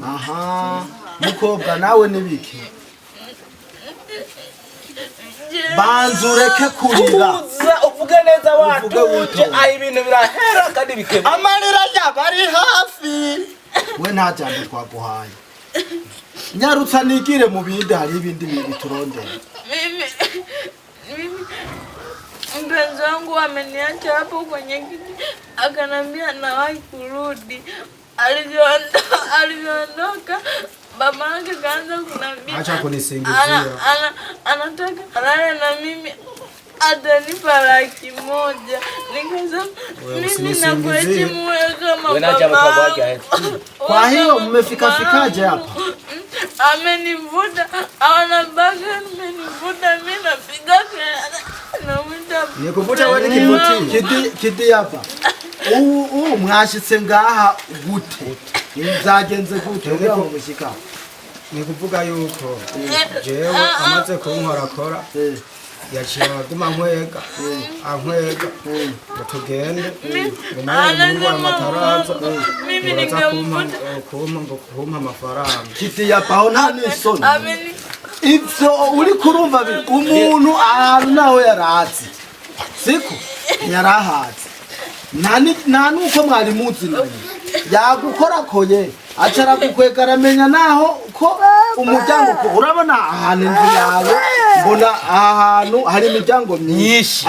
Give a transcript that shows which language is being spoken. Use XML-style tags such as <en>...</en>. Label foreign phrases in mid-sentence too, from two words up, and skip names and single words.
<rn>Aha. Mukobwa nawe nibiki? Banzureke kurira. Uvuge neza watuje aho ibintu birahera kandi bikeba. Amarira yabari hafi. We nta jambo twaguhaye. Nyarutsa nigire mu bindi hari ibindi biturondera.</rn> <sw>Mimi mpenzi wangu ameniacha hapo kwenye kiti akanambia nawahi kurudi. Alivyoondoka baba yake kaanza kunambia acha kunisingizia. Anataka alale na mimi atanipa 100,000. Nikasema mimi nakuheshimu wewe kama baba. Kwa hiyo mmefikaje hapa? Amenivuta, anabaka amenivuta, mimi napiga na Nikuvuta wewe kivuti. Kidi hapa.</sw> <rn>Mwashitse ngaha gute? Nzagenze gute ngira ngo mushika. Nikuvuga yuko jewe amaze kunkorakora. Yaciye aguma nkwega. Ankwega. Tugende. Ngomara amataraza.</rn> <sw>mimi ningemvuta</sw> <rn>kumpa amafaranga. Kidi hapa aho nta nisoni. Ivyo uri kurumva umuntu ahantu naho yaratse. Siko yarahatse. Nta nuko mwari muzinanye. Yagukorakoye acara gukwega aramenya naho ko umuryango ko urabona ahantu inzu yawe mbona ahantu hari imiryango myinshi.</rn>